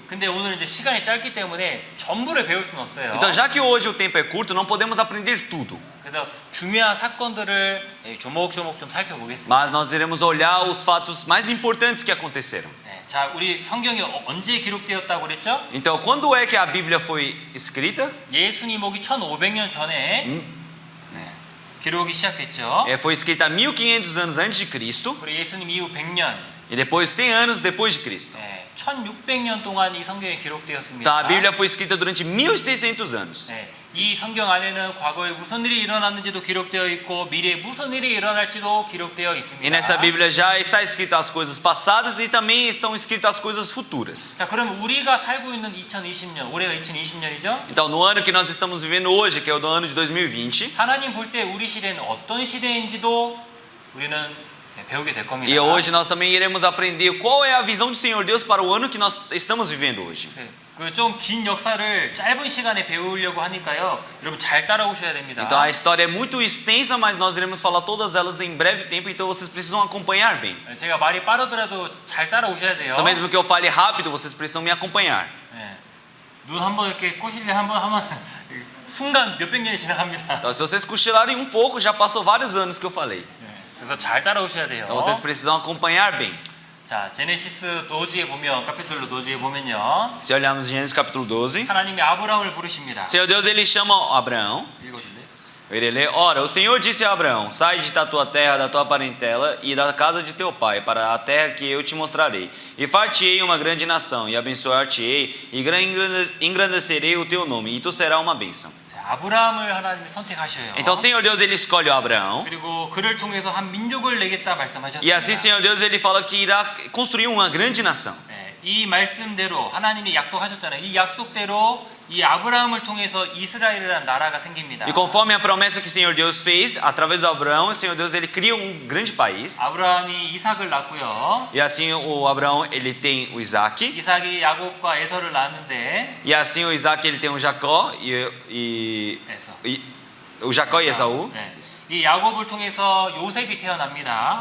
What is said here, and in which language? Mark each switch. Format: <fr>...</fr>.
<ko>근데 오늘 이제 시간이 짧기 때문에 전부를 배울 수는 없어요.</ko> <pt>Então já que hoje o tempo é curto, não podemos aprender tudo.</pt> <ko>그래서 중요한 사건들을 조목조목 좀 살펴보겠습니다.</ko> <pt>Mas nós iremos olhar os fatos mais importantes que aconteceram.</pt> <ko>네, 자, 우리 성경이 언제 기록되었다고 그랬죠?</ko> <pt>Então, quando é que a Bíblia foi escrita?</pt> <ko>예수님 오기 1500년 전에 기록이 시작됐죠.</ko> <pt>Foi escrita há 1500 anos antes de Cristo</pt> <ko>그리고 예수님 이후 100년,</ko> <pt>e depois 100 anos depois de Cristo.</pt> <ko>1600년 동안 이 성경이 기록되었습니다.</ko> <pt>Então, a Bíblia foi escrita durante 1600 anos.</pt> <ko>네, 이 성경 안에는 과거에 무슨 일이 일어났는지도 기록되어 있고 미래에 무슨 일이 일어날지도 기록되어 있습니다.</ko> <pt>E nessa Bíblia já está escrito as coisas passadas e também estão escritas as coisas futuras.</pt> <ko>자, 그럼 우리가 살고 있는 2020년, 올해가 2020년이죠?</ko> <pt>Então, no ano que nós estamos vivendo hoje, que é o do ano de 2020,</pt> <ko>하나님 볼 때 우리 시대는 어떤 시대인지도 우리는 배우게 될 겁니다.</ko> <pt>e hoje nós também iremos aprender qual é a visão do Senhor Deus para o ano que nós estamos vivendo hoje.</pt> <ko>그 좀 긴 역사를 짧은 시간에 배우려고 하니까요. 여러분 잘 따라오셔야 됩니다.</ko> <pt>Então a história é muito extensa, mas nós iremos falar todas elas em breve tempo, então vocês precisam acompanhar bem.</pt> <ko>제가 말이 빠르더라도 잘 따라오셔야 돼요.</ko> <pt>Então mesmo que eu fale rápido, vocês precisam me acompanhar.</pt> <ko>네. 눈 한번 이렇게 꼬실래 한번 하면 순간 몇백 년이 지나갑니다.</ko> <pt>Então se vocês cochilarem um pouco, já passou vários anos que eu falei.</pt> <ko>그래서 잘 따라오셔야 돼요.</ko> <pt>Então vocês precisam acompanhar bem.</pt> <ko>자, 제네시스 노지에 보면 카피톨로 노지에 보면요.</ko> <pt>Se olharmos Gênesis capítulo 12,</pt> <ko>하나님이 아브라함을 부르십니다.</ko> <pt>Senhor Deus ele chama Abraão.</pt> <ko>읽어줄래?</ko> <pt>Ele lê: Ora, o Senhor disse a Abraão: Sai de da tua terra, da tua parentela e da casa de teu pai, para a terra que eu te mostrarei. E far-te-ei uma grande nação, e abençoar-te-ei, e engrandecerei o teu nome, e tu serás uma bênção.</pt> <ko>자, 아브라함을 하나님이 선택하셔요.</ko> <pt>Então, Senhor Deus ele escolhe Abraão.</pt> <ko>그리고 그를 통해서 한 민족을 내겠다 말씀하셨습니다.</ko> <pt>E assim, Senhor Deus ele fala que irá construir uma grande nação.</pt> <ko>네, 이 말씀대로 하나님이 약속하셨잖아요. 이 약속대로 이 아브라함을 통해서 이스라엘이라는 나라가 생깁니다.</ko> <pt>E conforme a promessa que o Senhor Deus fez, através do Abraão, o Senhor Deus ele cria um grande país.</pt> <ko>아브라함이 이삭을 낳고요.</ko> <pt>E assim o Abraão ele tem o Isaac.</pt> <ko>이삭이 야곱과 에서를 낳았는데</ko> <pt>E assim o Isaac ele tem o Jacó e o Jacó e Esaú.</pt> <ko>네. 이 야곱을 통해서 요셉이 태어납니다.</ko>